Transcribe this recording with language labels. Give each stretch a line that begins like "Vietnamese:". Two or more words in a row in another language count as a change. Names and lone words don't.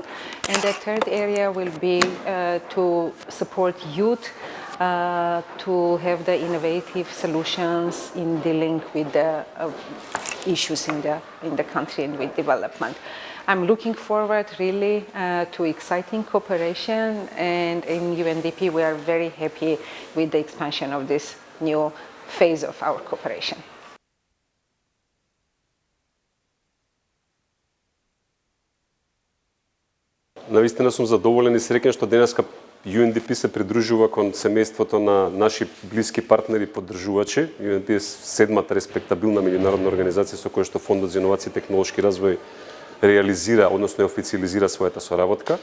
English: And the third area will be to support youth to have the innovative solutions in dealing with the issues in the country and with development. I'm looking forward really to exciting cooperation, and in UNDP we are very happy with the expansion of this new phase of our cooperation.
Macedonian: Навистина сум задоволен и среќен што денеска UNDP се придружува кон семејството на наши блиски партнери и поддржувачи. UNDP е седмата респектабилна меѓународна организација со која што Фондот за инновација и технолошки развој реализира, односно официализира својата соработка.